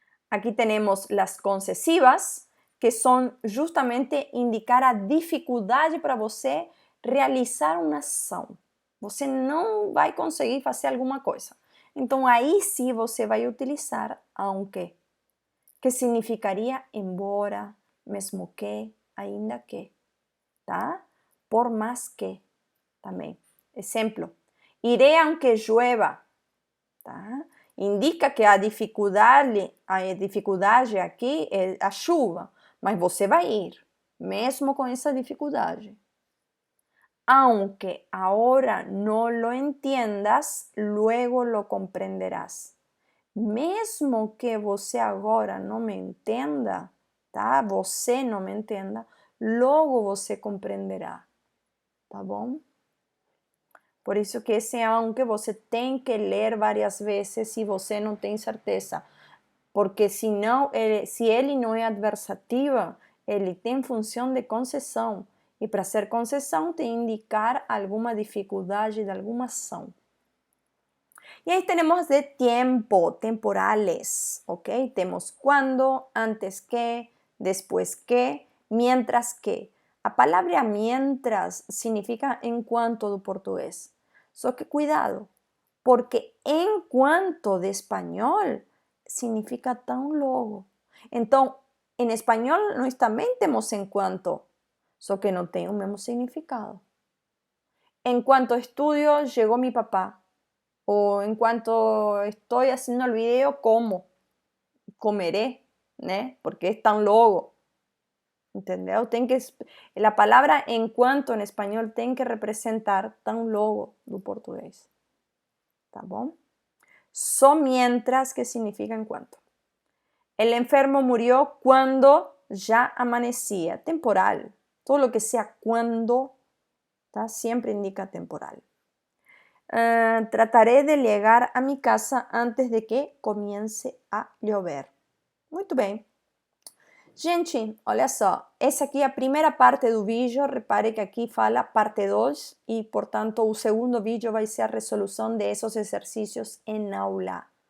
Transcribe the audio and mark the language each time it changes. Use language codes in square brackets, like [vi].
[pt] Aqui temos as concessivas, que são justamente indicar a dificuldade para você realizar uma ação. Você não vai conseguir fazer alguma coisa. Então, aí sim você vai utilizar aunque, que significaria embora, mesmo que, ainda que, tá? Por mais que, também. [es] Exemplo, iré aunque llueva, tá? [pt] Indica que a dificuldade aqui é a chuva, mas você vai ir, mesmo com essa dificuldade. [es] Aunque ahora no lo entiendas, luego lo comprenderás. [pt] Mesmo que você agora não me entenda, tá? Você não me entenda, logo você compreenderá, tá bom? Por isso que esse aunque você tem que ler várias vezes se você não tem certeza. Porque se ele não é adversativa, ele tem função de concessão. E para ser concessão tem que indicar alguma dificuldade de alguma ação. E aí temos de tempo, temporales, ok? Temos quando, antes que, después que, mientras que. A palavra mientras significa enquanto do português. Só que cuidado, porque enquanto de espanhol significa tão logo. Então, em espanhol nós também temos enquanto, só que não tem o mesmo significado. [es] Enquanto estudio, [pt] chegou [es] mi papá. O en cuanto estoy haciendo el video, como, comeré, né? Porque es tan logo. [pt] Entendeu? A palavra enquanto em espanhol tem que representar tão logo do português. Tá bom? Só mientras, que significa enquanto. [es] El enfermo murió cuando ya amanecía. Temporal. Todo lo que sea cuando, tá? Siempre indica temporal. Trataré de llegar a mi casa antes de que [pt] comece [es] a llover. [pt] Muito bem. Gente, olha só. Essa aqui é a primeira parte do vídeo. Repare que aqui fala parte 2 e, portanto, o segundo vídeo vai ser a resolução desses exercícios em aula.